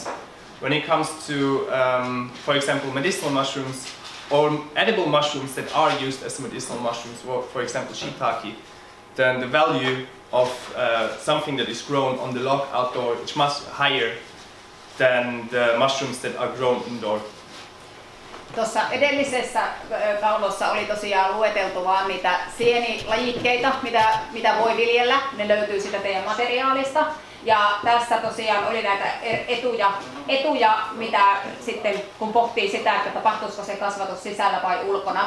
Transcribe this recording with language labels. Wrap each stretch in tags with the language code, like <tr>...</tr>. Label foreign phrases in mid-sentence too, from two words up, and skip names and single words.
<en>When it comes to, for example, medicinal mushrooms or edible mushrooms that are used as medicinal mushrooms, for example shiitake, then the value of something that is grown on the log outdoor is much higher than the mushrooms that are grown indoor.</en> <fi>Tuossa edellisessä kalvossa oli tosiaan lueteltu vaan niitä sienilajikkeita, mitä voi viljellä. Ne löytyy sitä teidän materiaalista. Ja tässä tosiaan oli näitä etuja, mitä sitten kun pohtii sitä, että tapahtuisiko se kasvatus sisällä vai ulkona.</fi>